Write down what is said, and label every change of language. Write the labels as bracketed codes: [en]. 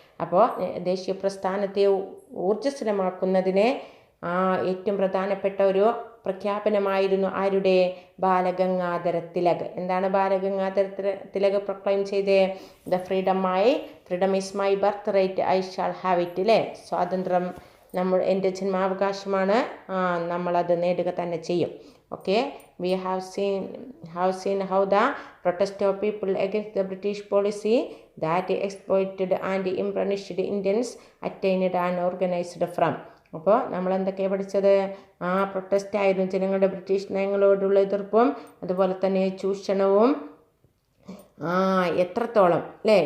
[ml] അപ്പോൾ ദേശീയ പ്രസ്ഥാനത്തെ ഊർജ്ജസ്വലമാക്കുന്നതിന് ഏറ്റവും പ്രധാനപ്പെട്ട ഒരു പ്രഖ്യാപനമായിരുന്നു ആരുടെ? ബാലഗംഗാധര തിലക്. എന്താണ് ബാലഗംഗാധര തിലക് പ്രൊക്ലൈം ചെയ്തേ? [en] Freedom is my birth right, I shall have it. [ml] അല്ലേ? സ്വാതന്ത്ര്യം എൻ്റെ ജന്മാവകാശമാണ്, നമ്മളത് നേടുക തന്നെ ചെയ്യും. [en] Okay, we have seen how the protest of people against the British policy that exploited and impoverished Indians attained and organized from. [ml] അപ്പോൾ നമ്മൾ എന്തൊക്കെയാണ് പഠിച്ചത്? പ്രൊട്ടസ്റ്റ് ആയിരുന്നു ജനങ്ങളുടെ ബ്രിട്ടീഷ് നയങ്ങളോടുള്ള എതിർപ്പും അതുപോലെ തന്നെ ചൂഷണവും എത്രത്തോളം അല്ലേ?